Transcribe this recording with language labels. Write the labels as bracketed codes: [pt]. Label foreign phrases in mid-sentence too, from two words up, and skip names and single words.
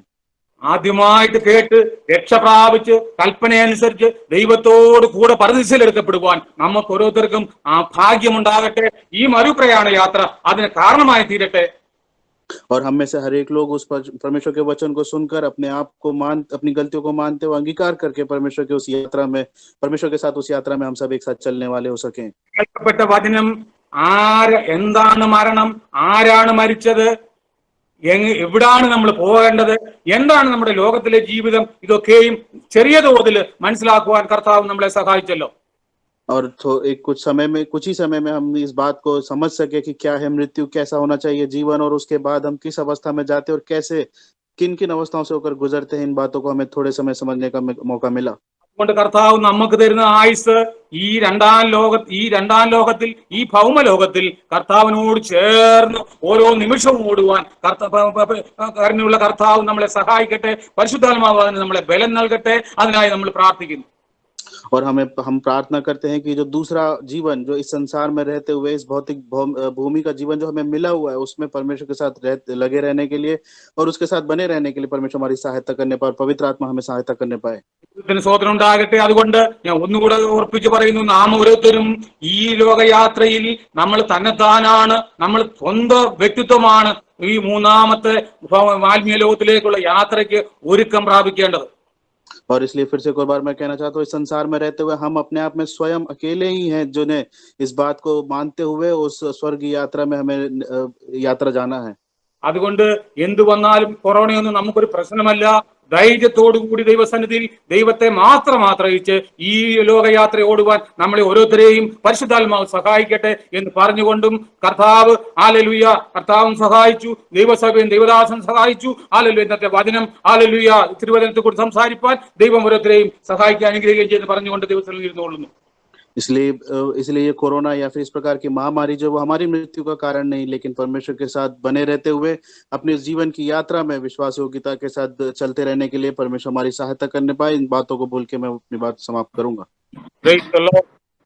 [ml] ആദ്യമായിട്ട് കേട്ട് രക്ഷ പ്രാപിച്ച് കൽപ്പനയനുസരിച്ച് ദൈവത്തോട് കൂടെ പരദീസയിൽ എടുക്കപ്പെടുവാൻ നമുക്ക് ഓരോരുത്തർക്കും ആ ഭാഗ്യമുണ്ടാകട്ടെ. ഈ മരുപ്രയാണ യാത്ര അതിന് കാരണമായി തീരട്ടെ. [hi] और हम में से हर एक लोग उस परमेश्वर के वचन को सुनकर अपने आप को अपनी गलतियों को मानते हुए अंगीकार करके परमेश्वर के उस यात्रा में, परमेश्वर के साथ उस यात्रा में हम सब एक साथ चलने वाले हो सकें। [ml] കേൾക്കപ്പെട്ട വചനം എന്താണ് മരണം, ആരാണ് മരിച്ചത്, എവിടാണ് നമ്മൾ പോകേണ്ടത്, എന്താണ് നമ്മുടെ ലോകത്തിലെ ജീവിതം, ഇതൊക്കെയും ചെറിയ തോതിൽ മനസ്സിലാക്കുവാൻ കർത്താവ് നമ്മളെ സഹായിച്ചല്ലോ. [hi] और कुछ ही समय में हम इस बात को समझ सके कि क्या है मृत्यु, कैसा होना चाहिए जीवन, और उसके बाद हम किस अवस्था में जाते और कैसे किन किन अवस्थाओं से होकर गुजरते हैं। इन बातों को हमें थोड़े समय समझने का मौका मिला। [ml] അതുകൊണ്ട് കർത്താവ് നമുക്ക് തരുന്ന ആയുസ് ഈ രണ്ടാം ലോകത്തിൽ, ഈ ഭൗമ ലോകത്തിൽ കർത്താവിനോട് ചേർന്ന് ഓരോ നിമിഷവും ഓടുവാൻ കരുണയുള്ള കർത്താവ് നമ്മളെ സഹായിക്കട്ടെ. പരിശുദ്ധാത്മാവ് നമ്മളെ ബലം നൽകട്ടെ. അതിനായി നമ്മൾ പ്രാർത്ഥിക്കുന്നു. [hi] और हम प्रार्थना करते हैं कि जो दूसरा जीवन, जो इस संसार में रहते हुए इस भौतिक भूमि का जीवन जो हमें मिला हुआ है, उसमें परमेश्वर के साथ लगे रहने के लिए और उसके साथ बने रहने के लिए परमेश्वर हमारी सहायता करने पाए, पवित्र आत्मा हमें सहायता करने पाए। [ml] സ്വതന്ത്രം ഉണ്ടാകട്ടെ. അതുകൊണ്ട് ഞാൻ ഒന്നുകൂടെ ഉറപ്പിച്ചു പറയുന്നു, നാം ഓരോരുത്തരും ഈ ലോകയാത്രയിൽ നമ്മൾ തന്നെത്താനാണ്, നമ്മൾ സ്വന്തം വ്യക്തിത്വമാണ് ഈ മൂന്നാമത്തെ ആത്മീയ ലോകത്തിലേക്കുള്ള യാത്രയ്ക്ക് ഒരുക്കം പ്രാപിക്കേണ്ടത്. और इसलिए फिर से एक और बार मैं कहना चाहता हूँ, इस संसार में रहते हुए हम अपने आप में स्वयं अकेले ही हैं जिन्हें इस बात को मानते हुए उस स्वर्ग की यात्रा में हमें यात्रा जाना है। അതുകൊണ്ട് എന്ത് വന്നാലും കൊറോണയൊന്നും നമുക്കൊരു പ്രശ്നമല്ല. ധൈര്യത്തോടുകൂടി ദൈവസന്നിധിയിൽ ദൈവത്തെ മാത്രം ആശ്രയിച്ച് ഈ ലോകയാത്ര ഓടുവാൻ നമ്മളെ ഓരോരുത്തരെയും പരിശുദ്ധാത്മാവ് സഹായിക്കട്ടെ എന്ന് പറഞ്ഞുകൊണ്ടും കർത്താവ് ഹല്ലേലൂയ, കർത്താവും സഹായിച്ചു, ദൈവസഭയും ദൈവദാസൻ സഹായിച്ചു. ഹല്ലേലൂയ, ഇന്നത്തെ വചനം ഹല്ലേലൂയ തിരുവചനത്തെ കുറിച്ച് സംസാരിപ്പാൻ ദൈവം ഓരോരുത്തരെയും സഹായിക്കാൻ അനുഗ്രഹിക്കുകയും ചെയ്ത് പറഞ്ഞുകൊണ്ട് ദൈവത്തിൽ ഇരുന്നുകൊള്ളുന്നു. [hi] इसलिए ये कोरोना या फिर इस प्रकार की महामारी जो वो हमारी मृत्यु का कारण नहीं, लेकिन परमेश्वर के साथ बने रहते हुए अपने जीवन की यात्रा में विश्वास योग्यता के साथ चलते रहने के लिए परमेश्वर हमारी सहायता करने पाए। इन बातों को बोल के मैं अपनी बात समाप्त करूंगा। [en] Praise the Lord.